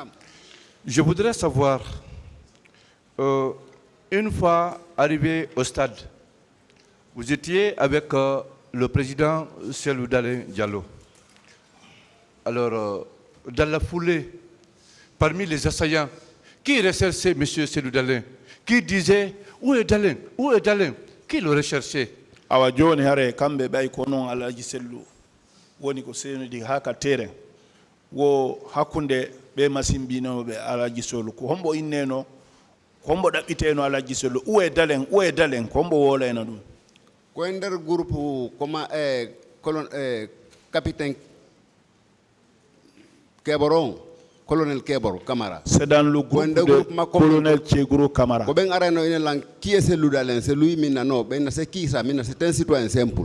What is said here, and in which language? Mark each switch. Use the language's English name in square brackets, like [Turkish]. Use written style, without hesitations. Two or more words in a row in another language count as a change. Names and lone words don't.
[French] Je voudrais savoir, une fois arrivé au stade, vous étiez avec le président Cellou Dalein Diallo. Alors, dans la foulée, parmi les assaillants, qui recherchait M. Cellou Dalein? Qui disait, où est Dalein? Où est Dalein? Qui le recherchait? [Fula] Awa joni hare kambe bay ko non alaji sellu woni ko senudi haka terrain wo hakunde be masimbino be alaji solu ko hombo inneno ko hombo dabbiteno alaji solu [French] où est Dalein [Fula] ko hombo wolena dum ko nder [French] groupe comment capitaine [Fula] Keboron colonel Kebor Kamara. [French] C'est dans le groupe de colonel Tchegoro Kamara. Qui est Cellou Dalein? C'est lui, non. C'est qui ça? C'est un citoyen simple.